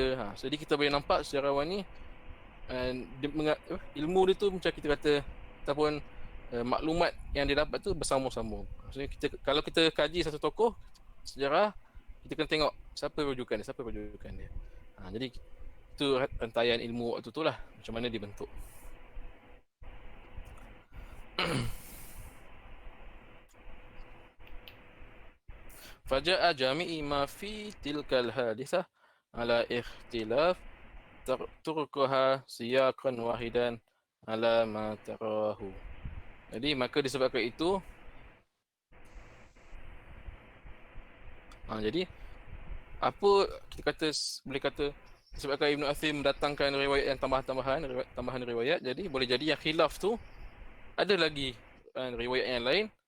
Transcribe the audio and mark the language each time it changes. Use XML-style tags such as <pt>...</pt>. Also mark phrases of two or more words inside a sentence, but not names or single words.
<ms>Jadi kita boleh nampak sejarawan ni ilmu dia tu macam kita kata ataupun maklumat yang dia dapat tu bersama-sama. Maksudnya kalau kita kaji satu tokoh sejarah, kita kena tengok siapa rujukan dia. Jadi itu rantaian ilmu waktu tu lah, macam mana dibentuk.</ms> <ar>فجاء جميع ما في تلك الحادثة على اختلاف طرقها سياقا واحدا على ما تراه.</ar> <ms>Jadi maka disebabkan itu jadi apa kita kata, boleh kata disebabkan Ibn Athir mendatangkan riwayat yang tambahan riwayat, jadi boleh jadi yang khilaf tu ada lagi riwayat yang lain,</ms>